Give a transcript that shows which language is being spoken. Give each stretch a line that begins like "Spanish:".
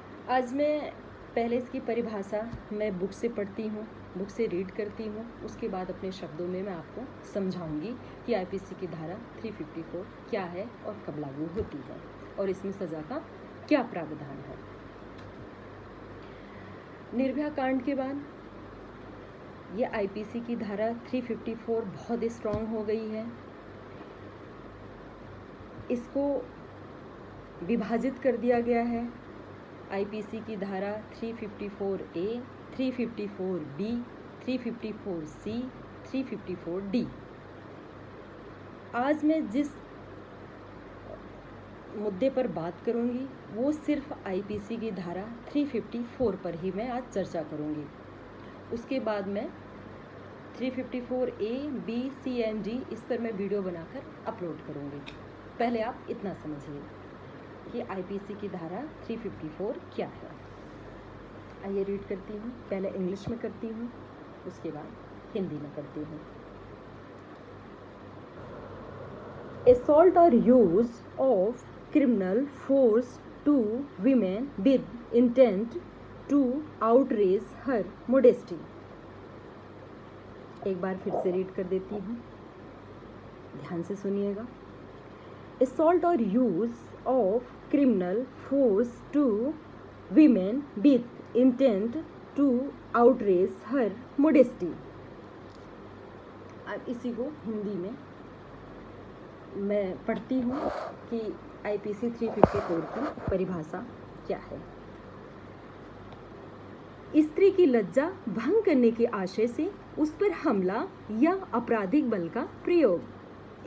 Hindi: आज मैं पहले इसकी परिभाषा मैं बुक से पढ़ती हूँ, बुक से रीड करती हूँ, उसके बाद अपने शब्दों में मैं आपको समझाऊंगी कि आईपीसी की धारा 354 क्या है और कब लागू होती है और इसमें सज़ा का क्या प्रावधान है। निर्भया कांड के बाद ये आईपीसी की धारा 354 बहुत स्ट्रॉन्ग हो गई है। इसको विभाजित कर दिया गया है। आईपीसी की धारा 354A, 354B, 354C, 354D। आज मैं जिस मुद्दे पर बात करूंगी वो सिर्फ आईपीसी की धारा 354 पर ही मैं आज चर्चा करूंगी। उसके बाद मैं 354A, B, C and D इस पर मैं वीडियो बनाकर अपलोड करूंगी। पहले आप इतना समझिए कि आईपीसी की धारा 354 क्या है। आइए रीड करती हूँ, पहले इंग्लिश में करती हूँ, उसके बाद हिंदी में करती हूँ।
English: Assault or use of criminal force to women with intent to outrage her modesty।
Hindi: एक बार फिर से रीड कर देती हूँ, ध्यान से सुनिएगा।
English: Assault or use of criminal force to women with intent to outrage her modesty।
Hindi: अब इसी को हिंदी में मैं पढ़ती हूँ कि आईपीसी 354 की परिभाषा क्या है। स्त्री की लज्जा भंग करने के आशय से उस पर हमला या आपराधिक बल का प्रयोग।